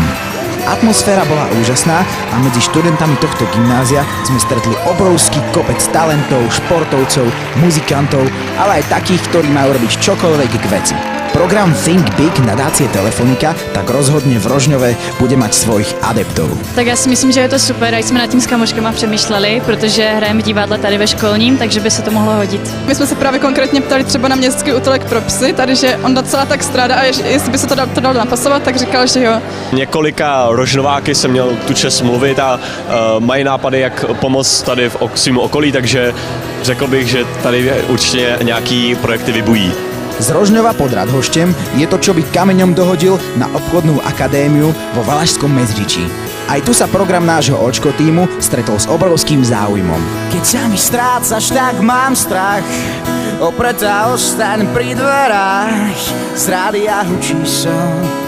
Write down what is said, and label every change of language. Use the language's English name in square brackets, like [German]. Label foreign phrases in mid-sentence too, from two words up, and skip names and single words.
[Slovak] Atmosféra bola úžasná a medzi študentami tohto gymnázia sme stretli obrovský kopec talentov, športovcov, muzikantov, ale aj takých, ktorí majú robiť čokoľvek k veci. Program Think Big nadácie Telefonika tak rozhodne v Rožňove bude mať svojich adeptov. [Czech] Tak já si myslím, že je to super, jak jsme nad tím s kamoškama přemýšleli, protože hrajeme divadla tady ve školním, takže by se to mohlo hodit. My jsme se právě konkrétně ptali třeba na městský útulek pro psy, tady, že on docela tak strádá a jestli by se to dalo napasovat, tak říkal, že jo. Několika rožnováky jsem měl tu čest mluvit a mají nápady, jak pomoct tady v svým okolí, takže řekl bych, že tady určitě nějaký projekty vybují. [Slovak] Z Rožňova pod Radhošťem je to, čo by kameňom dohodil na obchodnú akadémiu vo Valašskom Medzičí. Aj tu sa program nášho očko tímu stretol s obrovským záujmom. Keď sa mi strácaš, tak mám strach, opretá ostaň pri dverách, z rádia hučí som.